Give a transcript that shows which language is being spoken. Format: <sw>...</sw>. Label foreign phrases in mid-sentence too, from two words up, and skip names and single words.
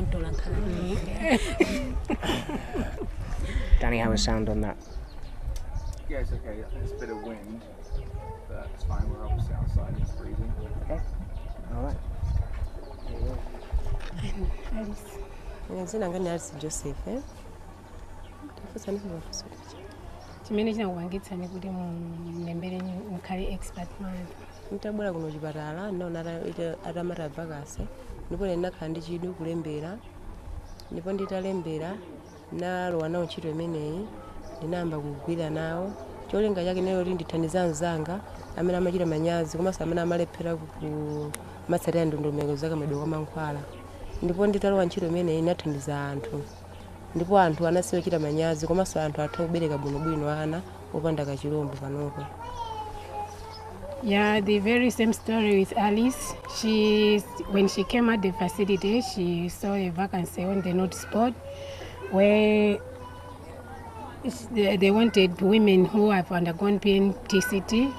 <en>Danny, how was sound on that? Yeah, it's okay. There's a bit of wind, but it's fine. We're obviously outside. It's freezing. Okay. All right. There you go. Alice.</en> <ny>Ine dzina langa ndine Alice Joseph. Chimene chinakupangitsani kuti mulembere mukhale</ny> <en>expert mother.</en> <ny>Nditabwera kuno kuchipatala ndinaona atamata vacancy ndipo ndinakhala ndi chidwi kulembera ndipo nditalembera nalowa nawo ntchito imeneyi ndinayamba kugwira nawo cholinga chake nayo kuti ndithandize anzanga amene amachita manyazi komanso amene amalephera kumatsatira ndondomeko zakamedwe kwa mankhwala ndipo nditalowa ntchito imeneyi ndinathandiza anthu ndipo anthu anasiya kuchita manyazi komanso anthu atha kubereka bwinobwino ana opanda kachilombo panopo.</ny> <en>Yeah, the very same story with Alice. When she came at the facility, she saw a vacancy on the notice board where they wanted women who have undergone PMTCT.</en>